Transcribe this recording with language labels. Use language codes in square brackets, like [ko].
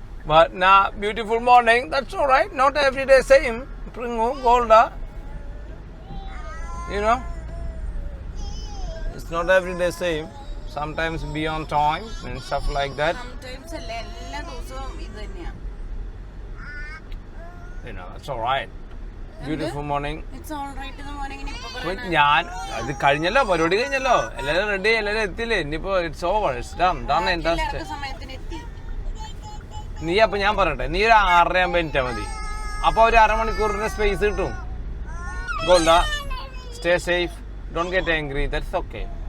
[en] But now beautiful morning. That's all right. Not every day same. Pringu, Golda. You know, it's not every day same. Sometimes be on time and stuff like that. Sometimes [ml] എല്ലാ ദിവസവും ഇത് തന്നെയാണ്. [en] You know, that's all right. Beautiful morning. It's all right in the morning. [ml] ഞാൻ അത് കഴിഞ്ഞല്ലോ, പരിപാടി കഴിഞ്ഞല്ലോ, എല്ലാവരും റെഡി, എല്ലാവരും എത്തിയില്ലേ, ഇനിയിപ്പോ [en] It's over, it's done done interest. [ml] സമയത്തിന് എത്തി. നീ അപ്പൊ ഞാൻ പറയട്ടെ, നീ ഒരു 6:30 ആകുമ്പോ എനിറ്റാ മതി. അപ്പൊ ഒരു അരമണിക്കൂറിന്റെ സ്പേസ് കിട്ടും. [en] ഗോൾഡ, stay safe, don't get angry, that's okay.